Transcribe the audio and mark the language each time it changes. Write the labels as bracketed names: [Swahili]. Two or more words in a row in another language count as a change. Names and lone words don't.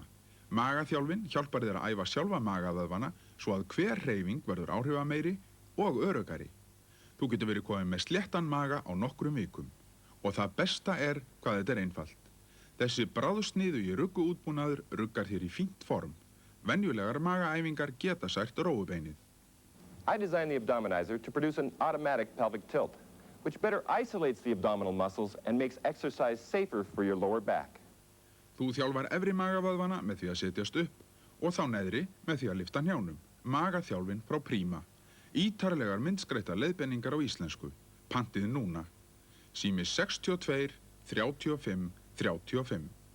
[Icelandic] Magaþjálfin hjálpar þér að æfa sjálfa magavöðvana svo að hver hreyfing verður áhrifameiri og öruggari. Þú getur verið komið með sléttan maga á nokkrum vikum. Og það besta er hvað þetta er einfalt. Þessi bráðsniðugi rugguútbúnaður ruggar þér í fínt form. Venjulegar magaæfingar geta sært rófubeinið. [English] I designed the Abdominizer to produce an automatic pelvic tilt, which better isolates the abdominal muscles and makes exercise safer for your lower back. [Icelandic] Þú þjálfar efri magavöðvana með því að setjast upp og þá neðri með því að lyfta hnjánum. Magaþjálfin frá Prima. Ítarlegar myndskreyttar leiðbeiningar á íslensku. Pantið núna. Sími 62 35 35.